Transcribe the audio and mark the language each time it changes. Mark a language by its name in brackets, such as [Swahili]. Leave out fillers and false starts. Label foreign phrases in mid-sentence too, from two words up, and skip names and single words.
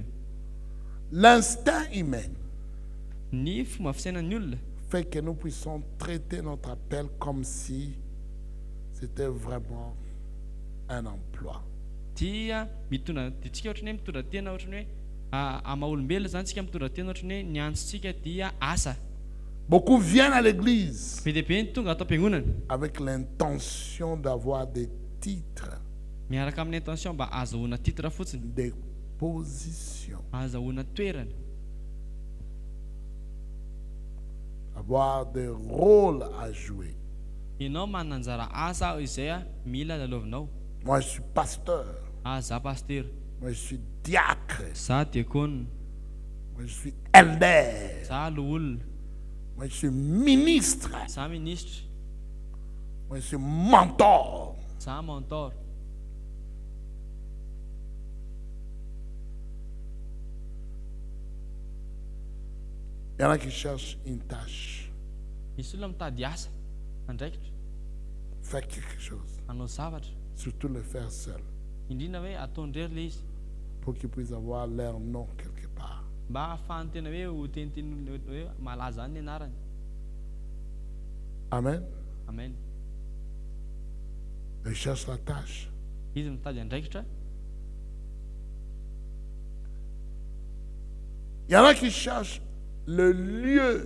[French] L'instinct humain [Malagasy] Ny fomba fisainan'ny olona [French] fait que nous puissions traiter notre appel comme si c'était vraiment un emploi. [Malagasy] dia mitondra dia tsika ohatrany hoe mitondra tena ohatrany hoe amaha-olombelona zany tsika mitondra tena ohatrany hoe ny antsontsika dia asa. [French] Beaucoup viennent à l'église [Malagasy] Be dia be ny tonga atao am-piangonana [French] avec l'intention d'avoir des titres, [Malagasy] miaraka amin'ny intention mba azahoana titre fotsiny, [French] des positions, [Malagasy] azahoana toerana, [French] avoir des rôles à jouer. [Malagasy] ianao manana anjara asa izay mila lalaovinao. [French] Moi, je suis pasteur. [Malagasy] za paster, [French] Moi, je suis diacre. [Malagasy] za diakona, [French] Moi, je suis elder. [Malagasy] za loholona, [French] Moi, je suis ministre. [Malagasy] za ministre, [French] Moi, je suis mentor. [Malagasy] za mentor. [French] Il y en a qui cherchent une tâche, [Malagasy] Misy olona mitady asa andraikitra, [French] faire quelque chose, [Malagasy] hanao zavatra, [French] surtout le faire seul, [Malagasy] indrindra hoe ataondrery le izy [French] pour qu'ils puissent avoir leur nom quelque part. [Malagasy] mba ahafahany tena hoe ho teniteny hoe malaza any ny anarany. Amen. Amen. [French] Ils cherchent la tâche. [Malagasy] Izy mitady andraikitra. [French] Il y en a qui cherchent le lieu.